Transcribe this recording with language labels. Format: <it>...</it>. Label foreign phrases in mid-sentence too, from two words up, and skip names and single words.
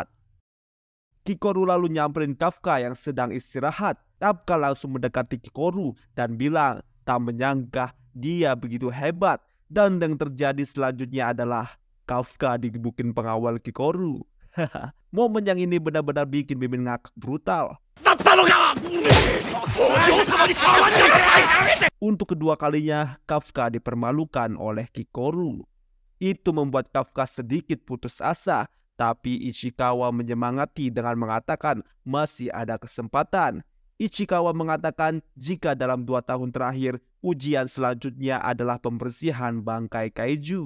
<id>Hikaru lalu nyamperin Kafka yang sedang istirahat. Kafka langsung mendekati Hikaru dan bilang tak menyangka dia begitu hebat. Dan yang terjadi selanjutnya adalah Kafka digebukin pengawal Kikoru. Momen yang ini benar-benar bikin Mimin ngakak brutal.</id> <ja>だったのかお嬢様に触っちゃいけない</ja> <id>Untuk kedua kalinya, Kafka dipermalukan oleh Kikoru. Itu membuat Kafka sedikit putus asa, tapi Ichikawa menyemangati dengan mengatakan masih ada kesempatan. Ichikawa mengatakan jika dalam 2 tahun terakhir, ujian selanjutnya adalah pembersihan bangkai kaiju.</id>